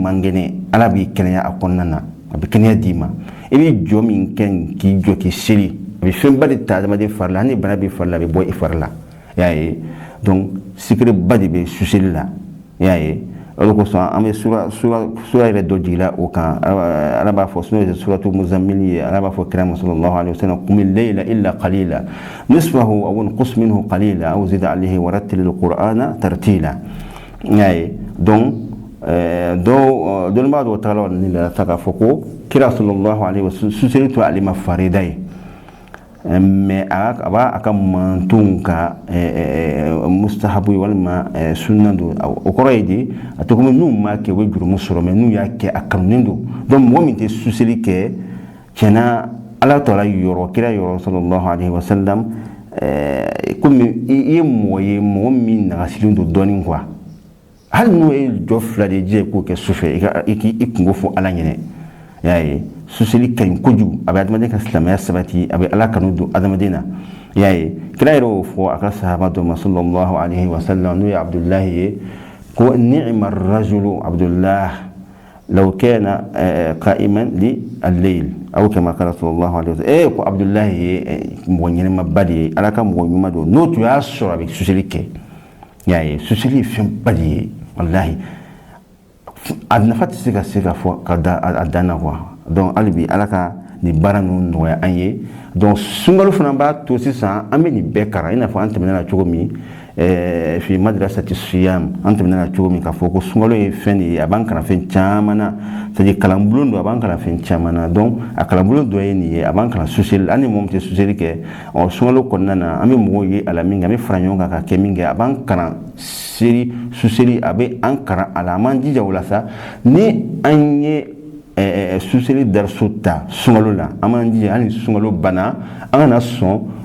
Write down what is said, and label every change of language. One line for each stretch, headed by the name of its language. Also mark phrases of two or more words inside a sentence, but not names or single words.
Bambara: man kɛnɛ ala b'i kɛnɛya a kɔnɔna na a bɛ kɛnɛya d'i ma i bɛ jɔ min kɛ k'i jɔ k'i seli a bɛ fɛnba de ta adamaden fari la hali ni bana bɛ fari la a bɛ bɔ i fari la y'a ye donc sikireba de bɛ su seli la y'a ye o de kosɔn an bɛ sura yɛrɛ dɔ jigila o kan ala b'a fɔ n'o ye suratu muzammil ye ala b'a fɔ kira ma
Arabic: صلى الله عليه وسلم قم الليل إلا قليلا نصفه أو انقص منه قليلا أو زد عليه ورتل القرآن ترتيلا
Bambara: y'a ye donc dɔnnibaga dɔw tagala ni la ta k'a fɔ ko kira
Arabic: صلى الله عليه وسلم
Bambara: su seli to ale ma farida ye mais a b'a ka mantonw ka mustahabu ye walima sunna don o kɔrɔ ye de a tɛ komi n'u m'a kɛ u bɛ jurumu sɔrɔ mais n'u y'a kɛ a kanunen don donc mɔgɔ min tɛ suseli kɛ tiɲɛna ala tɔla yɔrɔ kira yɔrɔ
Arabic: صلى الله عليه وسلم
Bambara: komi i ye mɔgɔ ye mɔgɔ min nagasilen don dɔɔnin quoi hali n'o ye jɔ fila de jɛ k'o kɛ sufɛ i k'i kungo fɔ ala ɲɛnɛ y'a ye suseli ka ɲi kojugu a bɛ adamaden ka silamɛya sabati a bɛ ala kanu don adamaden na y'a ye kira yɛrɛ y'o fɔ a ka sahaba dɔ ma
Arabic: صلى الله عليه وسلم
Bambara: n'o ye abdullahi ye ko
Arabic: نعم الرجل عبد الله لو كان قائما لليل أو كما قال صلى الله عليه وسلم
Bambara: ko abdullahi ye mɔgɔ ɲɛnɛmaba de ye ala ka mɔgɔ ɲuman don n'o tun y'a sɔrɔ a bɛ suseli kɛ y'a ye suseli ye fɛnba de ye wallahi a nafa tɛ se ka fɔ ka da a dan na
French: quoi donc
Bambara: hali bi ala ka nin baara ninnu nɔgɔya an ye donc sunkalo fana b'a to sisan an bɛ nin bɛɛ kara i n'a fɔ an tɛmɛna na cogo min
Arabic: في مدرسة الصيام
Bambara: an tɛmɛna na cogo min k'a fɔ ko sunkalo ye fɛn de ye a b'an kalan fɛn caman na
French: c'est à dire
Bambara: kalanbulon don a b'an kalan fɛn caman na donc a kalanbulon dɔ ye nin ye a b'an kalan suseli hali ni mɔgɔ min tɛ suseli kɛ sunkalo kɔnɔna na an bɛ mɔgɔw ye a la min kɛ an bɛ fara ɲɔgɔn kan ka kɛ min kɛ a b'an kalan suseli a bɛ an kalan a la an b'an jija o la sa ni an ye suseli daraso ta sunkalo la an b'an jija hali ni sunkalo banna an kana sɔn